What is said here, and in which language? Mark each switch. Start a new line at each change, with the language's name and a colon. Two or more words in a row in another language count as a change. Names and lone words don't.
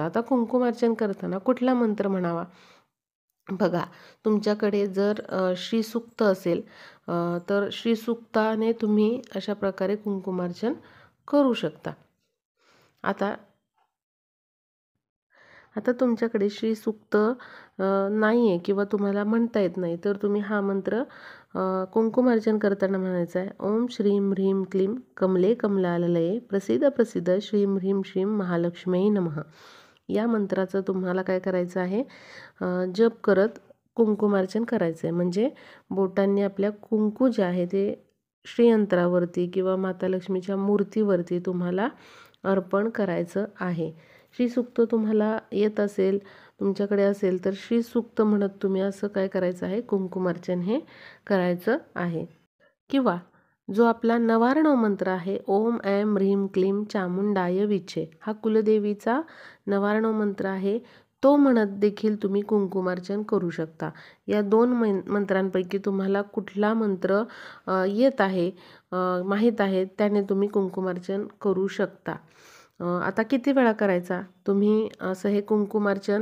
Marathi: आता कुंकुमार्चन करताना कुठला मंत्र म्हणावा बघा, तुमच्याकडे जर श्रीसूक्त असेल तर श्रीसूक्ताने तुम्ही अशा प्रकारे कुंकुमार्चन करू शकता. आता आता तुमच्याकडे श्रीसूक्त नाही आहे किंवा तुम्हाला म्हणता येत नाही तर तुम्ही हा मंत्र कुंकुमार्चन करताना म्हणायचा आहे.
Sanskrit: ओम श्रीं ह्रीं क्लीं कमले कमलालये प्रसिद्ध प्रसिद्ध श्रीं ह्रीं श्रीं महालक्ष्मी नमः.
Marathi: या मंत्राचं तुम्हाला काय करायचं आहे, जप करत कुंकुमार्चन करायचं आहे. म्हणजे बोटांनी आपल्या कुंकू जे आहे ते श्रीयंत्रावरती किंवा माता लक्ष्मीच्या मूर्तीवरती तुम्हाला अर्पण करायचं आहे. श्रीसूक्त तुम्हाला येत असेल, तुमच्याकडे असेल तर श्रीसूक्त म्हणत तुम्ही असं काय करायचं आहे, कुंकुमार्चन हे करायचं आहे. किंवा जो आपला नवार्णव मंत्र आहे,
Sanskrit: ओम ऐं ह्रीं क्लीं चामुंडाय विचे,
Marathi: हा कुलदेवीचा नवार्णव मंत्र आहे. तो म्हणत देखील तुम्ही कुंकुमार्चन करू शकता. या 2 मंत्रांपैकी तुम्हाला कुठला मंत्र येत आहे, माहीत आहे, त्याने तुम्ही कुंकुमार्चन करू शकता. आता किती वेळा करायचा तुम्ही असं हे कुंकुमार्चन?